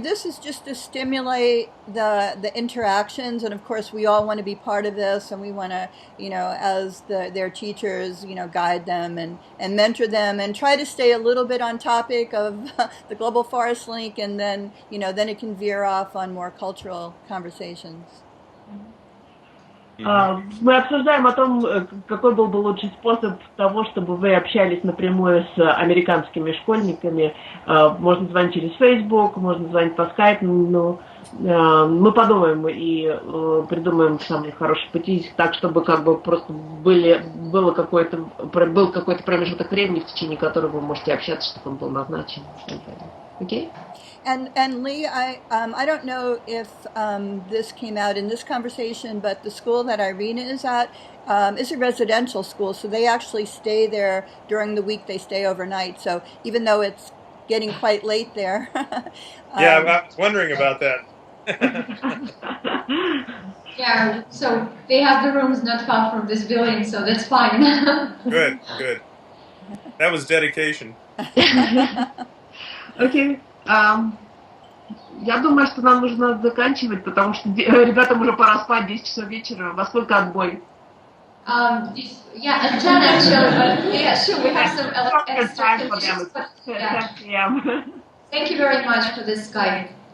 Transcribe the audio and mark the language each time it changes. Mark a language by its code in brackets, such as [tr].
[en] This is just to stimulate the interactions, and of course we all want to be part of this, and we want to, as their teachers, guide them and mentor them, and try to stay a little bit on topic of the Global Forest Link, and then then it can veer off on more cultural conversations. [ru] Мы обсуждаем о том, какой был бы лучший способ того, чтобы вы общались напрямую с американскими школьниками. Можно звонить через Facebook, можно звонить по Skype, но мы подумаем и придумаем самые хорошие пути, так чтобы просто был какой-то промежуток времени, в течение которого вы можете общаться, чтобы он был назначен. [en] Okay? And Lee, I don't know if this came out in this conversation, but the school that Irina is at is a residential school, so they actually stay there during the week. They stay overnight. So even though it's getting quite late there. Yeah, I was wondering about that. Yeah, so they have the rooms not far from this building, so that's fine. Good. That was dedication. Okay. [ru] Я думаю, что нам нужно заканчивать, потому что ребятам уже пора спать, 10 часов вечера. Во сколько отбой? [en] Yeah, at 10 actually, but yeah, sure, we have some extra conditions, but yeah. Thank you very much for this Skype.